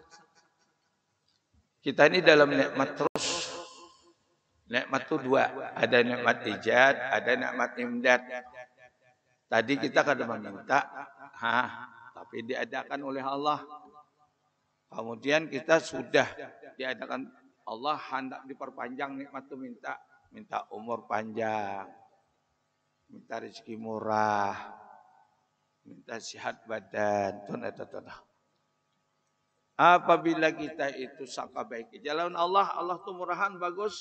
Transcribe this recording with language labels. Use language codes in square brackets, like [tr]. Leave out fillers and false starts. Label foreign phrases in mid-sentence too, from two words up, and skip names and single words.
[id] Kita ini dalam nikmat terus. Nikmat itu dua, ada nikmat ijad, ada nikmat imdad. Tadi kita kadang meminta, tapi diadakan oleh Allah. Kemudian kita sudah diadakan Allah hendak diperpanjang nikmat itu, minta umur panjang, minta rezeki murah, minta sehat badan, tunah. [bjn] Apabila kita itu sangka baik jalan Allah tuh murahan bagus.